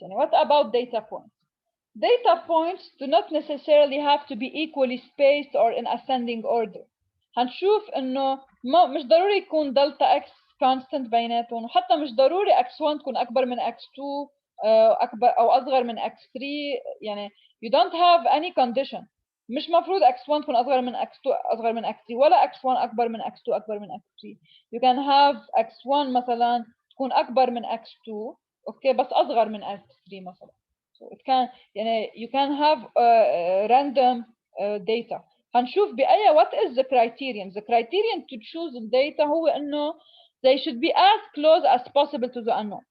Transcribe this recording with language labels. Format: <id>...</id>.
<en>And what about data points? Data points do not necessarily have to be equally spaced or in ascending order.</en> <ar>هنشوف إنه مش ضروري يكون delta x constant بيناتهم وحتى مش ضروري x1 تكون أكبر من x2 أكبر أو أصغر من x3 يعني</ar> <en>you don't have any condition.</en> <ar>مش مفروض x1 تكون أصغر من x2 أصغر من x3 ولا x1 أكبر من x2 أكبر من x3.</ar> <en>You can have x1</en> <ar>مثلا تكون أكبر من x2 أوكي بس أصغر من x3 مثلا.</ar> <en>So it can يعني you can have random data</en> <ar>هنشوف بأي</ar> <en>what is the criterion. The criterion to choose the data</en> <ar>هو إنه</ar> <en>they should be as close as possible to the unknown.</en>